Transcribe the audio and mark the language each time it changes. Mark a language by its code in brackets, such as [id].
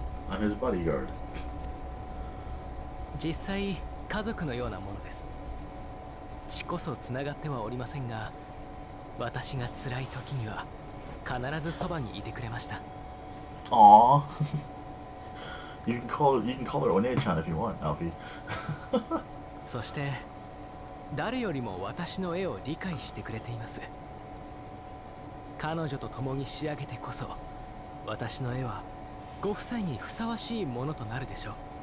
[en] I'm his bodyguard. [ja] 実際家族のようなものです。血こそつながってはおりませんが、私が辛い時には必ずそばにいてくれました。 [en] Aww. You can call her One-chan if you want, Alfie. [ja] そして誰よりも私の絵を理解してくれています。彼女と共に仕上げてこそ、私の絵はご夫妻にふさわしいものとなるでしょう。